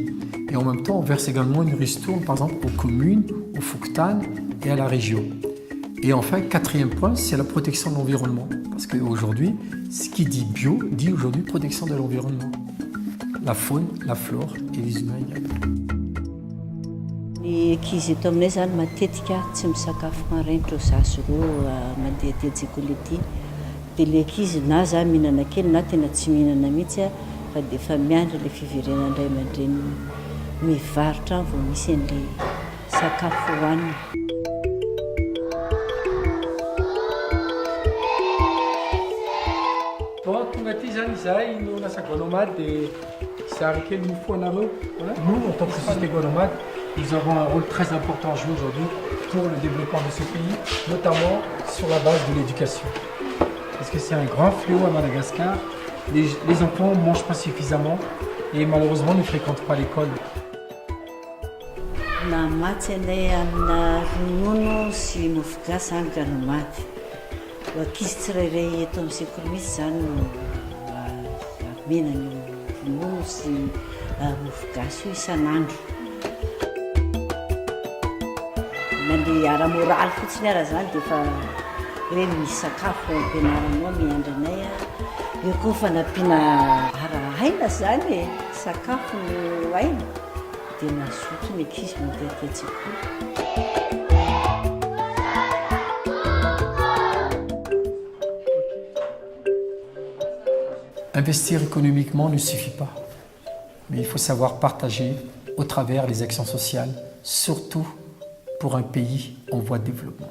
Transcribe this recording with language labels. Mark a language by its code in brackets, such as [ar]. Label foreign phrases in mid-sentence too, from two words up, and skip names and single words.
[fr] Et en même temps, on verse également une ristourne par exemple aux communes, aux Fouctanes et à la région. Et enfin, quatrième point, c'est la protection de l'environnement. Parce qu'aujourd'hui, ce qui dit bio, dit aujourd'hui protection de l'environnement. La faune, la flore et les humains également. [mg] Ny ankizy eto aminay zany matetika tsy misakafo maraina zazo roa mandeha aty an-tsekoly aty. Dia ilay ankizy na za mihinana kely na tena tsy mihinana mihitsy fa dia efa miandry ilay fiverenana indray aman-dreny mivarotra vao misy an'ilay sakafo hohanina. tonga aty zany izahay no lasa Guanomade dia sary kely ny foanareo. [fr] Voilà. Nous, en tant que société Guanomade, nous avons un rôle très important à jouer aujourd'hui pour le développement de ce pays, notamment sur la base de l'éducation. Parce que c'est un grand fléau à Madagascar. Les enfants ne mangent pas suffisamment et malheureusement ne fréquentent pas l'école. [mg] Namatsy anay amina ronono sy mofogasy any Guanomade. Ankizy tsirairay eto amin'ny sekoly mihitsy zany no amena ny ronono sy mofogasy io isan'andro. Mandeha ara-moraly fotsiny ara zany dia efa hoe misy sakafo ampianaranao miandry anay. Eo koa fa nampiana ara-aina zany e, sakafo no aina dia mazoto ny ankizy mandeha aty an-tsekoly. [fr] Investir économiquement ne suffit pas, mais il faut savoir partager au travers les actions sociales, surtout pour un pays en voie de développement.